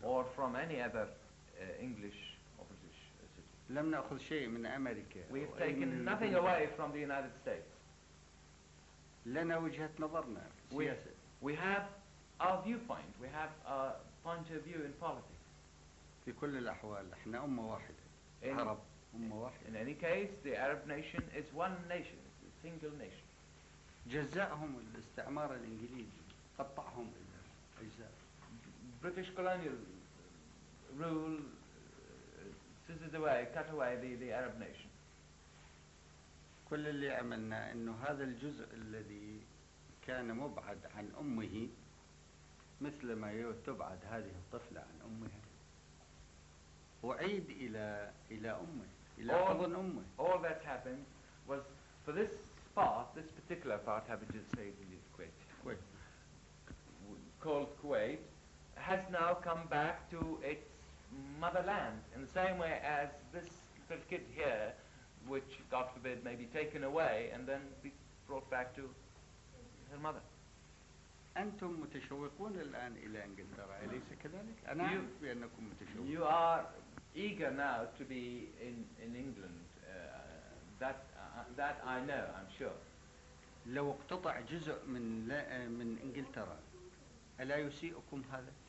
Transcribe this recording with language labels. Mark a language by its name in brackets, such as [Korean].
[English] or from any other English or British city. [Arabic] لم نأخذ شيء من أمريكا. [English] We have taken nothing away from the United States. [Arabic] لنا وجهة نظرنا سياسة. [English] We have our viewpoint. We have our point of view in politics. [Arabic] في كل الأحوال احنا أمة واحدة. عرب أمة واحدة. [English] In any case, the Arab nation is one nation. It's a single nation. [Arabic] جزأهم الاستعمار الإنجليزي، قطعهم إلى أجزاء. [English] British colonial rule scissored away, cut away the Arab nation. [Arabic] كل اللي عملنا إنه هذا الجزء الذي كان مبعد عن أمه مثل ما تبعد هذه الطفلة عن أمها وعيد إلى أمه إلى حضن أمه. [English] All that happened was for this part, this particular part, Habib said in Kuwait, called Kuwait, has now come back to its motherland in the same way as this little kid here, which God forbid may be taken away and then be brought back to her mother. [Arabic] أنتم متشوقون الآن إلى إنجلترا أليس كذلك؟ أنا أعرف بأنكم متشوقون. [English] You are eager now to be in England. That I know, I'm sure. [Arabic] لو اقتطع جزء من إنجلترا ألا يسيئكم هذا؟